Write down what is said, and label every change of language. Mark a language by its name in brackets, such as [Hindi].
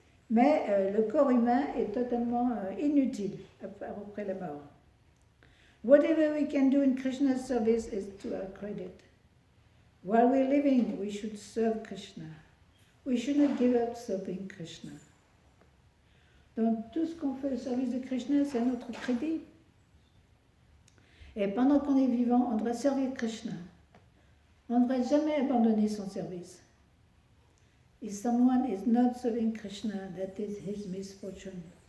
[French] Mais le corps humain est totalement inutile après la mort. [English] Whatever we can do in Krishna's service is to our credit. While we're living, we should serve Krishna. We should not give up serving Krishna. [French] Donc tout ce qu'on fait au service de Krishna, c'est notre crédit. Et pendant qu'on est vivant, on doit servir Krishna. On ne devrait jamais abandonner son service. [English] If someone is not serving Krishna, that is his misfortune.